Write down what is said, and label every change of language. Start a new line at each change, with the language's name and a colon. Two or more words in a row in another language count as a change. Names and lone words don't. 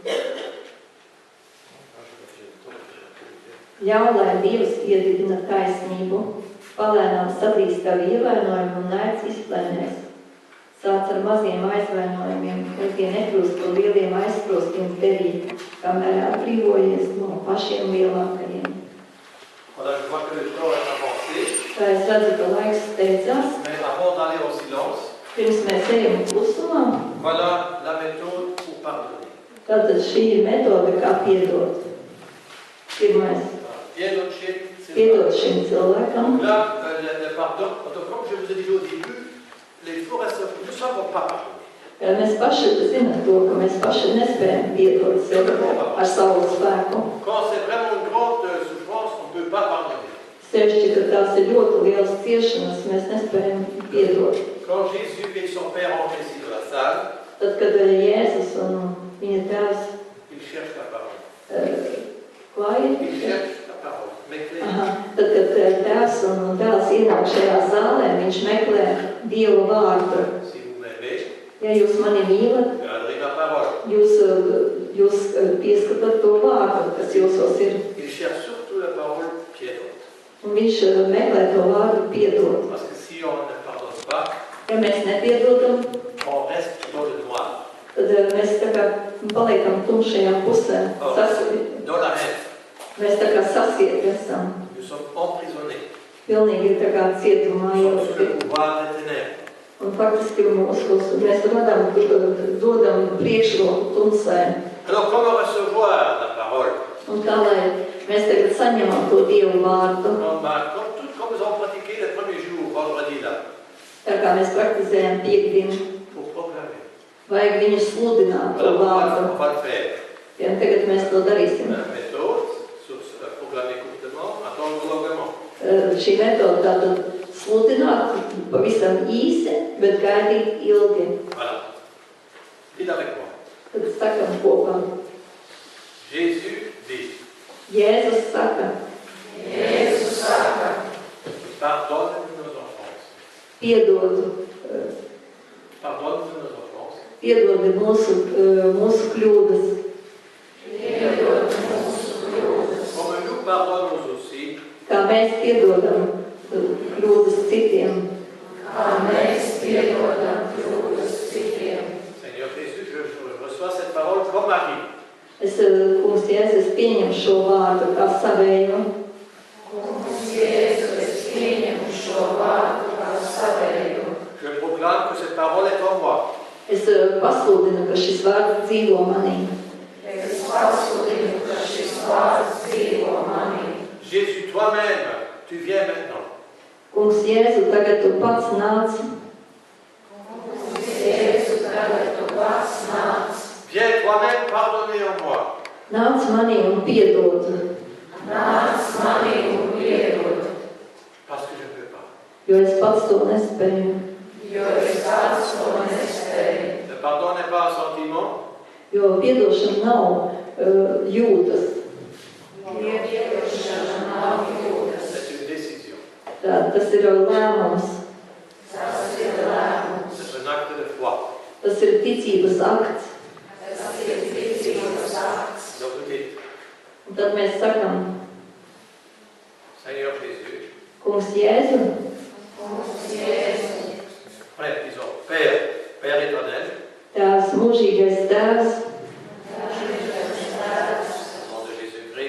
Latvian: Ļauj, lai Dievs iedibina taisnību, palēnām sadrīs tavu ievainojumu un naids izplēnēs. Sāc ar maziem aizvainojumiem, lai tie nekļūst par lieliem aizsprostiem tevī, kamēr atbrīvojies no pašiem lielākajiem.
French: Voilà, je vois que le temps est avancé.
Latvian: Tā es redzu, ka laiks steidzās.
French: Mais avant d'aller au silence,
Latvian: Pirms mēs ejam klusumā,
French: voilà la méthode pour pardonner.
Latvian: tātad šī ir metode, kā piedot. Pirmais, piedot šim cilvēkam.
French: Là, le pardon, comme je vous ai dit au début, les foresteurs, nous ne savons pas pardonner.
Latvian: Ja mēs paši zinām to, ka mēs paši nespējam piedot sev ar savu spēku.
French: Quand c'est vraiment une grande souffrance, on ne peut pas pardonner.
Latvian: Sevišķi, ka tās ir ļoti lielas ciešanas, mēs nespējam piedot.
French: Quand Jésus et son Père entrent ici dans la salle,
Latvian: Tad, kad Jēzus un viņa tēvs
French: il cherche la parole.
Latvian: klāja,
French: Il cherche la parole.
Latvian: tad, kad tēvs un dēls ienāk šajā zālē, viņš meklē Dieva vārdu.
French: Si vous m'aimez,
Latvian: Ja jūs mani mīlat,
French: gardez ma parole.
Latvian: jūs pieskatāt to vārdu, kas jūsos ir.
French: Il cherche surtout la parole piédante.
Latvian: Un viņš meklē to vārdu piedot.
French: Parce que si on ne pardonne pas,
Latvian: Ja mēs nepiedodam,
French: on reste dans le noir,
Latvian: tad mēs tā kā paliekam tumšajā pusē.
French: dans la haine.
Latvian: Mēs tā kā sasieti esam.
French: Nous sommes emprisonnés.
Latvian: Pilnīgi tā kā cietumā
French: Nous
Latvian: jau.
French: sommes sous le pouvoir des ténèbres.
Latvian: Un faktiski mēs dodam priekšroku tumsai.
French: Alors, comment recevoir la parole?
Latvian: Un kā lai mēs tagad saņemam to Dievu vārdu,
French: Comme nous avons pratiqué les premiers jours, vendredi là,
Latvian: tā kā mēs praktizējam piekdienu,
French: pour proclamer.
Latvian: vajag viņu sludināt to
French: Alors,
Latvian: vārdu.
French: on va le faire.
Latvian: Ja tagad mēs to darīsim.
French: La méthode, proclamer courtement, attendre longuement.
Latvian: Šī metode tātad sludināt pavisam īsi, bet gaidīt ilgi.
French: Voilà. Dites avec moi.
Latvian: Tad sakam kopā.
French: Jésus dit,
Latvian: Jēzus saka,
French: pardonne nos offenses.
Latvian: piedod
French: Pardonne nos offenses.
Latvian: Piedodi mūsu kļūdas,
French: Comme nous pardonnons aussi
Latvian: kā mēs piedodam kļūdas citiem.
French: Seigneur Jésus, je reçois cette parole comme Marie.
Latvian: Es, kungs Jēzus, pieņem šo vārdu kā savējo.
French: Je proclame que cette parole est en moi.
Latvian: Es pasludinu, ka šis vārds dzīvo manī.
French: Jésus, toi-même, tu viens maintenant.
Latvian: Kungs Jēzu, tagad tu pats nāc Vārds nāc,
French: Viens toi-même pardonner en moi.
Latvian: Nāc manī un piedod, nāc manī un piedod,
French: Parce que je ne peux pas.
Latvian: jo es pats to nespēju. jo es pats to nespēju.
French: Le pardon n'est pas un sentiment,
Latvian: Jo piedošana nav jūtas, Piedošana nav jūtas,
French: c'est une décision.
Latvian: tas ir lēmums, tas ir lēmums,
French: C'est un acte de foi.
Latvian: tas ir ticības akts. tas ir ticības akts.
French: Donc vous dites,
Latvian: Un tad mēs sakam,
French: Seigneur Jésus,
Latvian: Kungs Jēzu, Kungs Jēzu,
French: frère, disons, Père, Père éternel,
Latvian: Tēvs, mūžīgais Tēvs,
French: au nom de Jésus-Christ,